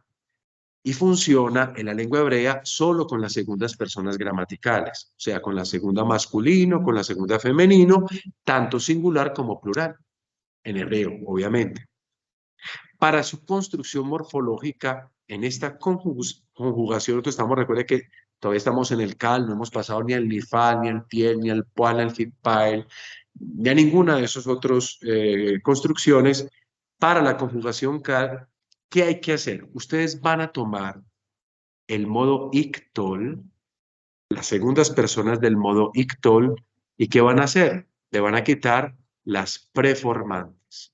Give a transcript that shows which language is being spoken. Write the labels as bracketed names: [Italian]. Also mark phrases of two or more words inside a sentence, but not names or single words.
[Spanish] Y funciona en la lengua hebrea solo con las segundas personas gramaticales, o sea, con la segunda masculino, con la segunda femenino, tanto singular como plural, en hebreo, obviamente. Para su construcción morfológica, en esta conjugación que estamos, recuerde que todavía estamos en el cal, no hemos pasado ni al nifal, ni al tiel, ni al pual, ni al hitpael, ni a ninguna de esas otras construcciones. Para la conjugación cal, ¿qué hay que hacer? Ustedes van a tomar el modo ictol, las segundas personas del modo ictol, ¿y qué van a hacer? Le van a quitar las preformantes.